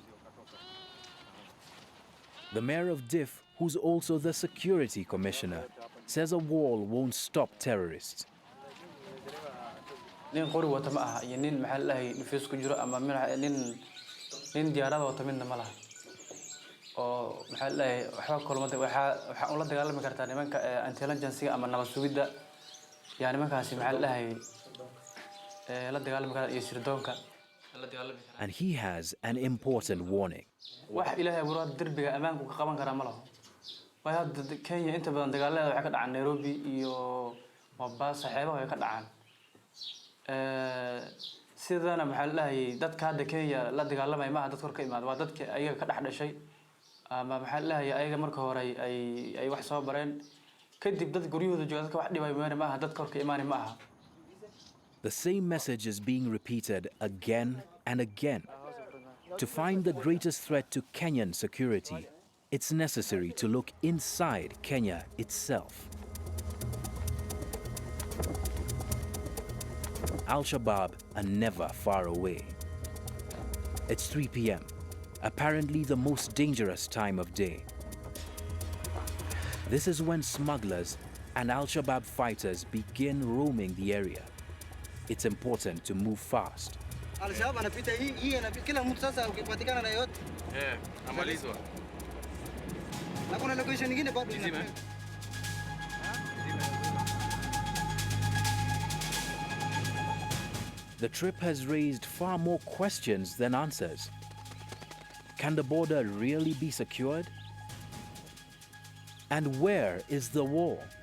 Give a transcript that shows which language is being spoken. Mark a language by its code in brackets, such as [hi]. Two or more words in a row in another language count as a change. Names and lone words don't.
[en] The mayor of Dif, who's also the security commissioner, says a wall won't stop terrorists. [so] nin qori wata ma aha iyo nin maxal lahay nafis ku jiro ama nin diyaarada wata midna ma laha oo maxal lahay waxa kulmada waxa ula dagaalami kartaa nimanka intelligence ama nabad sugidda yani markaasi maxal lahay [en] And he has an important warning. [so] wax ilaahay abuuray darbiga amaanku ka qaban kara ma laho way hadda Kenya inta badan dagaalada waxa ka dhacay Nairobi iyo Mombasa xeebaha way ka dhacaan sidana maxal lahay dadka hadda Kenya la dagaalamay ma dad kor ka imaad waa dadka ayaga ka dhaxdhashay ama maxal lahay ayaga marka hore ay wax soo bareen kadib dad guryahooda jooga dadka wax dhibay ma dad kor ka imaanay ma aha. [en] The same message is being repeated again and again. To find the greatest threat to Kenyan security, it's necessary to look inside Kenya itself. Al-Shabab are never far away. It's 3 p.m., apparently the most dangerous time of day. This is when smugglers and al-Shabab fighters begin roaming the area. It's important to move fast. [sw] Al-Shabab anapita hii anapita kila mtu sasa ukipatikana na yote. Amalizwa. Na kuna location nyingine bado ina. [en] The trip has raised far more questions than answers. Can the border really be secured? And where is the wall?